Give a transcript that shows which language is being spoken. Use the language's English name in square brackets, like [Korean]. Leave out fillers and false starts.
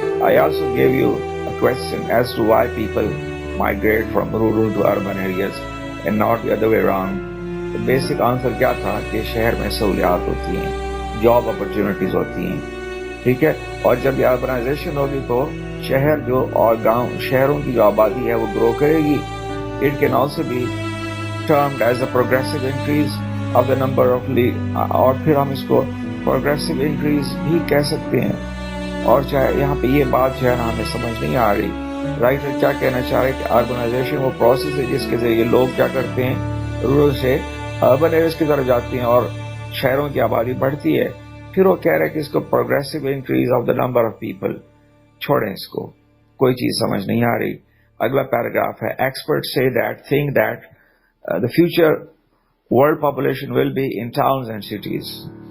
[English] I also gave you a question as to why people migrate from rural to urban areas and not the other way around. The basic answer [Urdu] کیا تھا کہ شہر میں سہولیات ہوتی ہیں, job opportunities ہوتی ہیں. ٹھیک ہے, اور جب یہ اربنائزیشن ہوگی تو شہر جو اور گاؤں شہروں کی جو آبادی ہے وہ گرو کرے گی. [English] It can also be termed as a progressive increase of the number of [Urdu] اور پھر ہم اس کو progressive increase بھی کہہ سکتے ہیں. اور چاہے یہاں پہ یہ بات جو ہے نا ہمیں سمجھ نہیں آ رہی, رائٹر کیا کہنا چاہ رہے کہ اربنائزیشن وہ پروسیس ہے جس کے ذریعے لوگ کیا کرتے ہیں رورل سے اربن ایریاز کی طرف جاتے ہیں اور شہروں کی آبادی بڑھتی ہے. پھر وہ کہہ رہے کہ اس کو progressive increase of the number of people. چھوڑیں اس کو, کوئی چیز سمجھ نہیں آ رہی. اگلا پیراگراف ہے, [English] Expert سے think that the future world population will be in towns and cities.